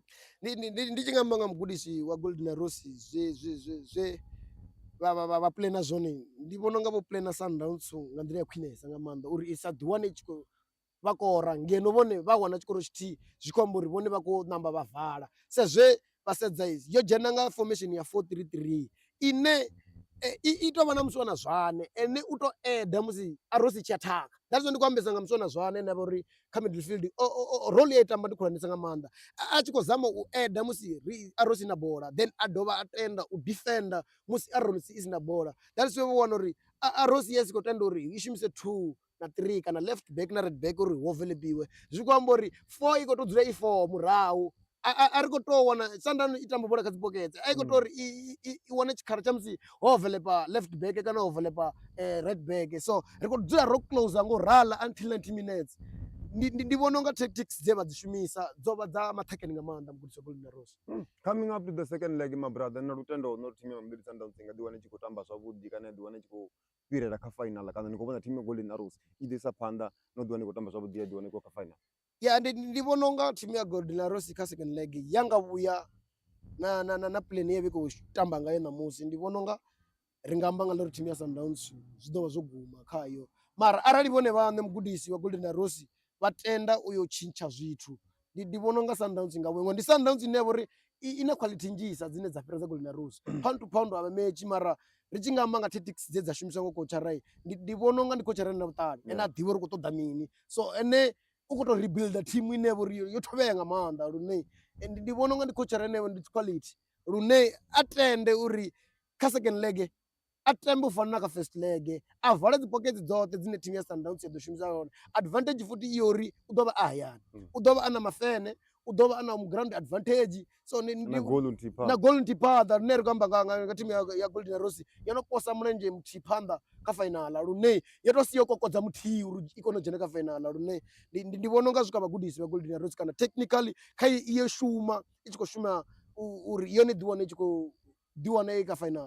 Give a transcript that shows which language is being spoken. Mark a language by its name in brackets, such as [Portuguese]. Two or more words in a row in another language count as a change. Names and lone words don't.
[Venda] Ndi tshi nga amba nga mugudisi wa Golden Arrows zwe vha plana zwone, ndi vhona unga vho plana Sundowns nga nḓila ya khwinesa nga maanḓa uri i sa ḓiwane i tshi khou vha kora ngeno vhone vha wana tshikoro tshithihi. Zwi khou amba uri vhone vha khou ṋamba vha vala sa zwe vha sedza yo dzhena nga formation ya 4-3-3 ine i tou vha na musi wana Zwane ene u to eda musi Arrows i tshi athaka. [English] That's why [Venda] ndi khou ambesa nga musi wana Zwane ane a vha uri kha [English] midfield role [Venda] ya i tamba ndi khulwanesa nga maanḓa, a tshi khou zama u eda musi Arrows i na bola, then a dovha a tenda u defender musi Arrows i si na bola. [English] That's why [Venda] vho wana uri Arrows yes i khou tenda uri i shumise 2 na 3 kana [English] left back [Venda] na [English] right back [Venda] uri ho velepiwe. Zwi khou amba uri 4 i khou to dzula i 4 murahu. A ri khou tou wana Sundowns i tamba bola kha dzi poketse, a i khou tou uri i wane tshikhala tsha musi ho veḽepa [English] left back [Venda] kana ho veḽepa [English] right back. [Venda] So ri khou dzula ro closer ngo rala [English] until 90 minutes. [Venda] Ndi vhona unga tactics dze vha dzi shumisa dzo vha dza maṱhakheni nga maanḓa mugudisi wa Golden Arrows. [English] Coming up to the second leg, my brother, [Venda] na lutendo no thimu ya Mamelodi Sundowns i nga ḓiwana i tshi khou tamba zwavhuḓi kana i ḓiwana i tshi khou fhirela kha final, kana ni khou vhona thimu ya Golden Arrows i ḓo isa phanḓa no ḓiwana i khou tamba zwavhuḓi ya ḓiwana i khou kha final? Ya ndi vhona unga thimu ya Golden Arrows kha [English] second leg [Venda] ya nga vhuya na plan ye vha khou tamba ngayo ṋamusi. Ndi vhona unga ri nga amba nga ḽa uri thimu ya Sundowns zwi ḓo vha zwo guma khayo, mara arali vhone vhaṋe mugudisi wa Golden Arrows vha tenda u yo tshintsha zwithu, ndi vhona unga Sundowns nga vhuṅwe. Ndi Sundowns ine ya vha uri i na quality nnzhisa dzine dza fhira dza Golden Arrows, [English] pound to pound [Venda] a vha match, mara ri tshi nga amba nga tactics dze dza shumiswa nga coach Rai, ndi vhona unga ndi coach Rai na vhuṱali ene a ḓivha uri u khou ṱoḓa mini. So ene u khou tou rebuilda thimu ine ya vha uri yo thovhea nga maanḓa lune ndi vhona unga ndi coach Rai ane ndi quality lune a tende uri kha [English] second leg [Venda] a tambe u fana na kha [English] first leg, [Venda] a vale dzi pokets dzoṱhe dzine thimu ya Sundowns ya ḓo shumisa yone. Advantage futhi i uri u ḓo vha a hayani, u ḓo vha a na mafene, u ḓo vha a na [English] ground advantage. [Venda] So na goal nthihi phanḓa lune ri khou amba nga thimu ya Golden Arrows yo no posa mulenzhe muthihi phanḓa kha fainala lune yo to siya u kokodza muthihi uri i kone u dzhena kha fainala lune ndi vhona unga swika vhagudisi vha Golden Arrows kana technically kha iyo shuma i tshi khou shuma uri yone ḓiwane i tshi khou ḓiwana i kha fainala.